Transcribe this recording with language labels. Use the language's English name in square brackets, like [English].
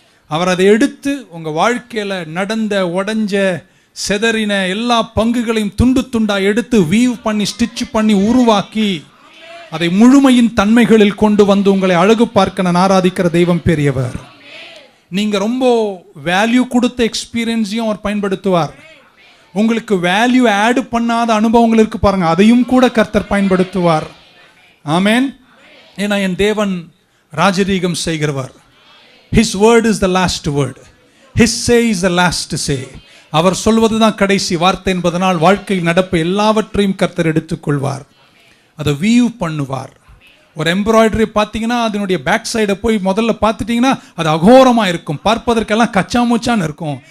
[Tamil] அவர் அதை எடுத்து உங்கள் வாழ்க்கையில் நடந்த உடைஞ்ச செதறின எல்லா பங்குகளையும் துண்டு துண்டாக எடுத்து வீவ் பண்ணி ஸ்டிச் பண்ணி உருவாக்கி அதை முழுமையின் தன்மைகளில் கொண்டு வந்து உங்களை அழகு பார்க்க நான் ஆராதிக்கிற தெய்வம் பெரியவர். நீங்கள் ரொம்ப வேல்யூ கொடுத்த எக்ஸ்பீரியன்ஸையும் அவர் பயன்படுத்துவார். உங்களுக்கு வேல்யூ ஆட் பண்ணாத அனுபவங்கள் இருக்கு பாருங்க, அதையும் கூட கர்த்தர் பயன்படுத்துவார். ஆமேன். ஏன்னா என் தேவன் ராஜரீகம் செய்கிறவர். [English] His word is the last word. His say is the last say. [Tamil] அவர் சொல்வது தான் கடைசி வார்த்தை என்பதனால் வாழ்க்கையில் நடப்பு எல்லாவற்றையும் கர்த்தர் எடுத்துக்கொள்வார். அதை வீவ் பண்ணுவார். ஒரு எம்ப்ராய்டரி பார்த்தீங்கன்னா அதனுடைய பேக் சைடை போய் முதல்ல பார்த்துட்டிங்கன்னா அது அகோரமாக இருக்கும், பார்ப்பதற்கெல்லாம் கச்சாமுச்சான்னு இருக்கும்.